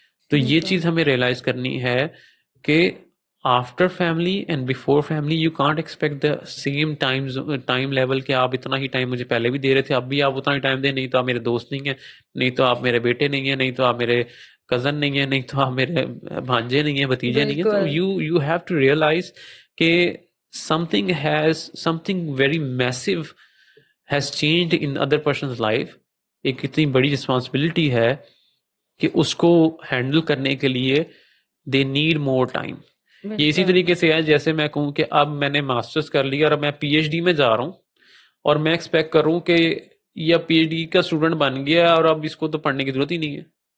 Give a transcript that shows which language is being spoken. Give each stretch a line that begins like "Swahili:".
Urdu: تو یہ چیز ہمیں ریئلائز کرنی ہے کہ
English: after family and before family you can't expect the same time level
Urdu: کہ آپ اتنا ہی ٹائم مجھے پہلے بھی دے رہے تھے اب بھی آپ اتنا ہی ٹائم دیں. نہیں تو آپ میرے دوست نہیں ہیں، نہیں تو آپ میرے بیٹے نہیں ہیں، نہیں تو آپ میرے کزن نہیں ہیں، نہیں تو آپ میرے بھانجے نہیں ہیں، بھتیجے نہیں ہیں. تو
English: You have to realize کہ something very massive has changed in other person's life.
Urdu: ایک اتنی بڑی رسپانسبلٹی ہے کہ اس کو ہینڈل کرنے کے لیے
English: they need more time.
Urdu: یہ اسی طریقے سے ہے جیسے میں کہوں کہ اب میں نے ماسٹرز کر لیا اور اب میں پی ایچ ڈی میں جا رہا ہوں اور میں ایکسپیکٹ کروں کہ یہ پی ایچ ڈی کا اسٹوڈنٹ بن گیا اور اب اس کو تو پڑھنے کی ضرورت ہی نہیں ہے.